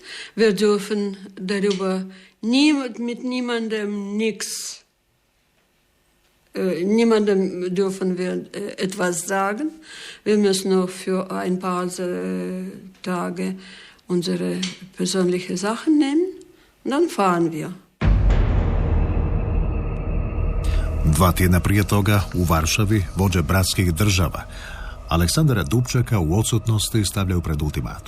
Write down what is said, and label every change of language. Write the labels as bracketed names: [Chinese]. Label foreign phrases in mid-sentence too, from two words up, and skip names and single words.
[German] Wir dürfen darüber mit niemandem nichts. Niemandem dürfen wir etwas sagen. Wir müssen nur für ein paar Tage unsere persönlichen Sachen nehmen und dann fahren wir. [Croatian] 2 tjedna prije toga u Varšavi vođe bratskih država Aleksandra Dubčeka u odsutnosti stavljaju pred ultimatum.